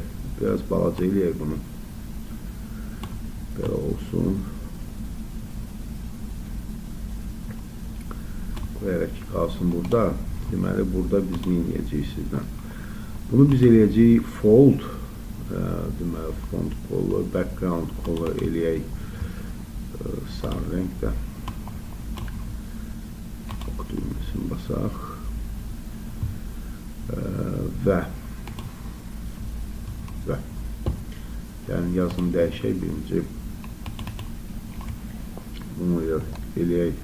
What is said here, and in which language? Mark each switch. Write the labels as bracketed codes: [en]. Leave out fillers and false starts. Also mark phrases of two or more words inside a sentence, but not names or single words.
[az] Biraz balaca eləyək bunu. Belə olsun. Qoyaraq ki qalsın burada. Deməli burada biz nə edəcəyik sizdən? Bunu biz eləyəcəyik fold. Deməli [en] font color, background color [az] eləyək sarı renkdə. Düğmesini basaq və yəni yazını dəyişək. Birinci bunu eləyək.